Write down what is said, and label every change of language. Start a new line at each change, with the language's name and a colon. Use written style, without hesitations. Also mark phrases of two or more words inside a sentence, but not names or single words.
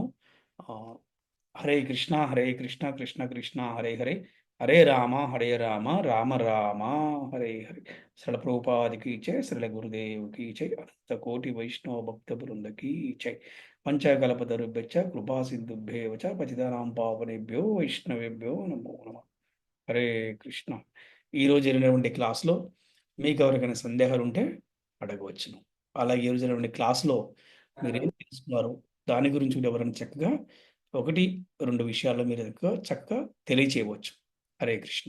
Sanskrit: హరే కృష్ణ హరే కృష్ణ కృష్ణ కృష్ణ హరే హరే, హరే రామ రామ రామ హరే హరే.
Telugu: శ్రీల ప్రభుపాదికి జై, శ్రీల గురుదేవుకి జై, అనంత కోటి వైష్ణవ భక్త బృందకి జై.
Sanskrit: పంచకల్పతరుభ్యశ్చ కృపా సింధుభ్యేవ చ పతితానాం పావనేభ్యో వైష్ణవేభ్యో నమో నమః. హరే కృష్ణ.
Telugu: ఈరోజు జరిగినటువంటి క్లాస్లో మీకు ఎవరికైనా సందేహాలు ఉంటే అడగవచ్చును. అలాగే ఈరోజు జరిగినటువంటి క్లాస్లో మీరు ఏం తెలుసుకున్నారు దాని గురించి కూడా ఎవరైనా చక్కగా 1-2 విషయాల్లో మీరు చక్కగా తెలియచేయవచ్చు.
Sanskrit: హరే కృష్ణ.